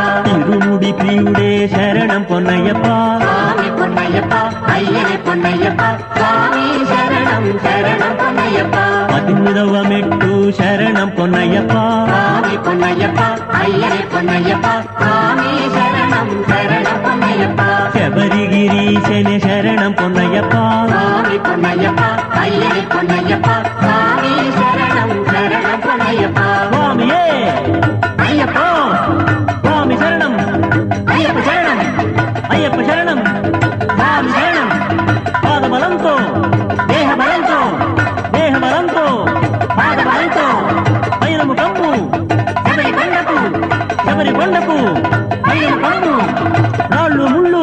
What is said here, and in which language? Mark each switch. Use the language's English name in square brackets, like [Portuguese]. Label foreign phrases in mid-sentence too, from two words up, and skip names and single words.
[Tamil] திருமுடி பிரிவுடே சரணம் பொன்னையப்பா சுவாமி பொன்னையப்பா ஐயனே பொன்னையப்பா சுவாமி சரணம் சரணம் பொன்னையப்பா பதிமுதவ மெட்டு சரணம் பொன்னையப்பா சுவாமி பொன்னையப்பா ஐயனே பொன்னையப்பா சுவாமி சரணம் சரணம் பொன்னையப்பா [Telugu] శబరిగిరీశని శరణం పొన్నయ్యప్ప [Tamil] சுவாமி பொன்னையப்பா ஐயனே பொன்னையப்பா சுவாமி சரணம் சரணம் பொன்னையப்பா [Telugu] స్వామియే ஐயப்பா స్వామి శరణం [Tamil] ஐயப்ப சரணம் [Telugu] అయ్యప్ప శరణం స్వామి శరణం పాద బలంతో దేహ బలంతో పాద బలంతో పైనము కమ్ము శబరి కొండకు శబరి కొండకు పైన కమ్ము రాళ్ళు ముళ్ళు